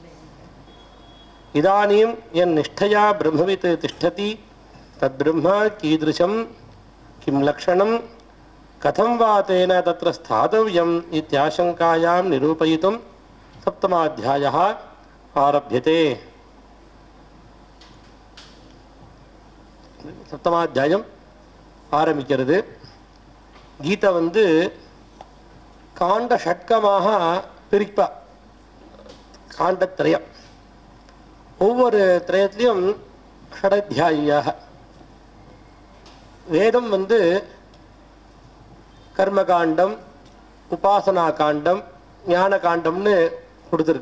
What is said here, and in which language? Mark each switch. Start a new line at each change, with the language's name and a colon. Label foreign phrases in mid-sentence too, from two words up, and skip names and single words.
Sanskrit: इदानीं यन्निष्ठया ब्रह्मवित् तिष्ठति तद्ब्रह्म कीदृशं किं लक्षणं कथं वा तेन तत्र स्थातव्यम् इत्याशङ्कायां निरूपयितुं सप्तमाध्यायः आरभ्यते।
Tamil: सप्तमाध्यायम् ஆரம்பிக்கிறது. கீதை காண்ட ஷட்கமாக பிரிப்பா. காண்டத்திரயம் ஒவ்வொரு திரயத்திலையும் ஷடத்தியாயியாக வேதம் கர்மகாண்டம் உபாசனா காண்டம் ஞான காண்டம்னு கொடுத்துருக்கு.